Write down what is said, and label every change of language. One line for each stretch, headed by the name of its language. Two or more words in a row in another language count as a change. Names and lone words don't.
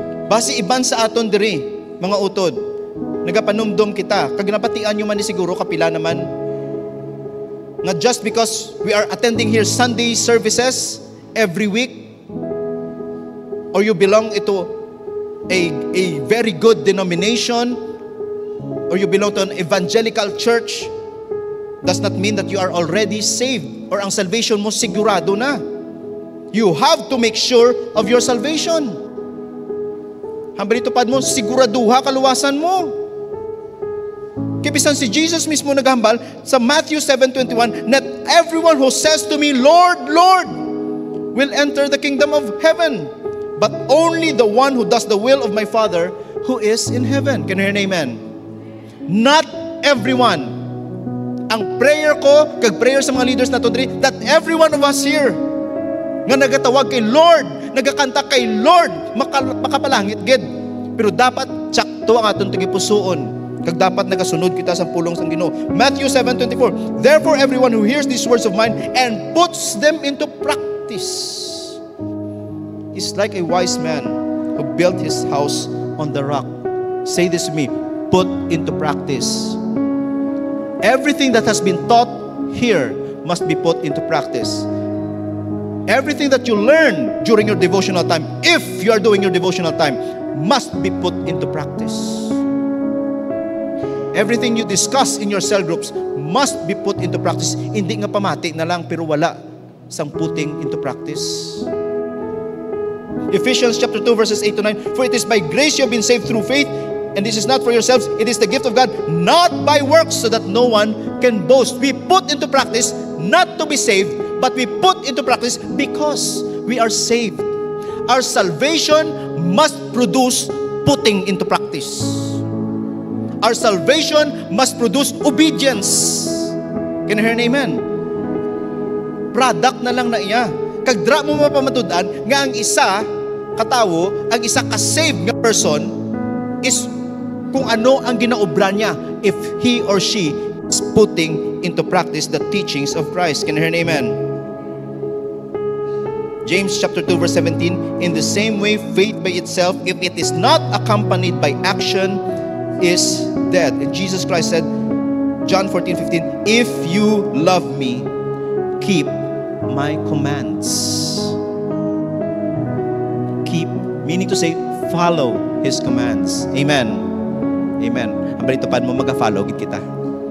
Hiligaynon: Basi iban sa aton diri, mga utod, nagapanumdum kita, kag napatian nyo man ni siguro kapila naman, nga
English: just because we are attending here Sunday services every week, or you belong to a very good denomination, or you belong to an evangelical church, does not mean that you are already saved, or
Hiligaynon: ang salvation mo sigurado na.
English: You have to make sure of your salvation.
Hiligaynon: Hambali tupad mo, siguraduha kaluwasan mo. Kibisan si Jesus mismo naghambal sa
English: Matthew 7:21, not everyone who says to me, Lord, Lord, will enter the kingdom of heaven, but only the one who does the will of my Father who is in heaven. Can you hear an amen? Not everyone.
Hiligaynon: Ang prayer ko, kag prayer sa mga leaders na to diri,
English: that every one of us here,
Hiligaynon: nga nagatawag kay Lord, nagakanta kay Lord, makapalangit gid. Pero dapat tsakto ang atong tigipusoon, kag dapat nagasunod kita sa pulong sang Ginoo.
English: Matthew 7:24, therefore everyone who hears these words of mine and puts them into practice is like a wise man who built his house on the rock. Say this to me, put into practice. Everything that has been taught here must be put into practice. Everything that you learn during your devotional time, if you are doing your devotional time, must be put into practice. Everything you discuss in your cell groups must be put into practice.
Hiligaynon: Hindi nga pamati na lang pero wala sang
English: putting into practice. Ephesians chapter 2 verses 8 to 9, for it is by grace you have been saved through faith, and this is not for yourselves, it is the gift of God, not by works, so that no one can boast. We put into practice not to be saved, but we put into practice because we are saved. Our salvation must produce putting into practice. Our salvation must produce obedience. Can you hear an amen?
Hiligaynon: Product na lang na iya. Kagdra mo mapamatudan nga ang isa katawo, ang isa ka-saved nga person is kung ano ang ginaobra niya
English: if he or she is putting into practice the teachings of Christ. Can you hear an amen? James chapter 2 verse 17, in the same way faith by itself, if it is not accompanied by action, is dead. And Jesus Christ said, John 14:15, if you love me, keep my commands. Keep, meaning to say, follow His commands. Amen. Amen.
Hiligaynon: Ang balito pa mo, mag-follow gid kita.